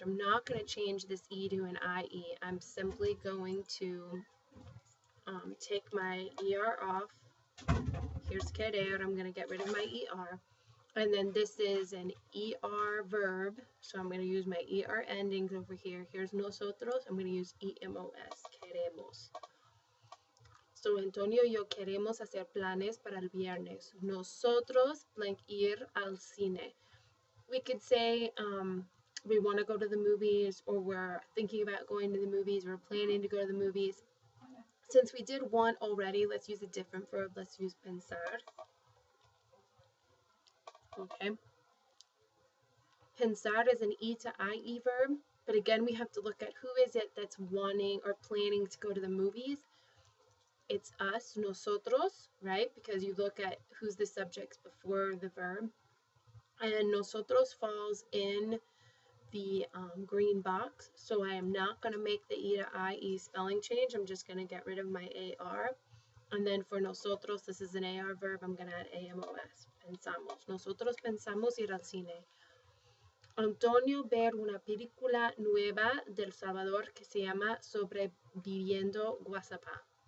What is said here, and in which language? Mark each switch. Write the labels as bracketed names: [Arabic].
[English] I'm not going to change this E to an IE. I'm simply going to take my ER off. Here's querer. I'm going to get rid of my ER. And then this is an ER verb. So I'm going to use my ER endings over here. Here's nosotros. I'm going to use EMOS. Queremos. [Spanish] So Antonio y yo queremos hacer planes para el viernes. Nosotros blank ir al cine. [English] We could say we want to go to the movies, or we're thinking about going to the movies, we're planning to go to the movies. Since we did want already, let's use a different verb. Let's use pensar. Okay. Pensar is an E to IE verb, but again, we have to look at who is it that's wanting or planning to go to the movies. It's us, nosotros, right? Because you look at who's the subjects before the verb. And nosotros falls in the green box, so I am not going to make the E to IE spelling change. I'm just going to get rid of my AR. And then for nosotros, this is an AR verb, I'm going to add AMOS. [Spanish] Pensamos. Nosotros pensamos ir al cine. Antonio ver una película nueva del Salvador que se llama Sobreviviendo Guasapá.